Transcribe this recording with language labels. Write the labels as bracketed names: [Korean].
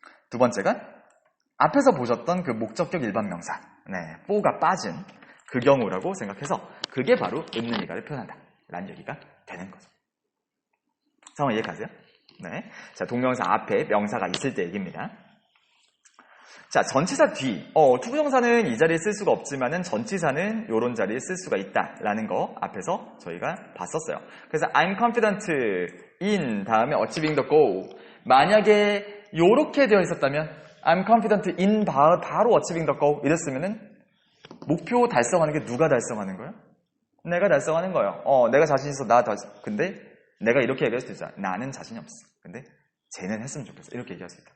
[Korean] 두 번째가 앞에서 보셨던 그 목적격 일반 명사, for가 빠진 그 경우라고 생각해서 그게 바로 있는 이가를 표현한다 라는 얘기가 되는 거죠. 상황 이해가세요? 네. 자, 동명사 앞에 명사가 있을 때 얘기입니다. 자, 전치사 뒤. 투부정사는 이 자리에 쓸 수가 없지만은 전치사는 요런 자리에 쓸 수가 있다라는 거 앞에서 저희가 봤었어요. [English] 그래서 I'm confident in 다음에 achieving the goal. [Korean] 만약에 요렇게 되어 있었다면 [English] I'm confident in [Korean] 바로 [English] achieving the goal [Korean] 이랬으면은 목표 달성하는 게 누가 달성하는 거예요? 내가 달성하는 거예요. 내가 자신 있어. 근데 내가 이렇게 얘기할 수도 있잖아. 나는 자신이 없어. 근데 쟤는 했으면 좋겠어. 이렇게 얘기할 수 있다.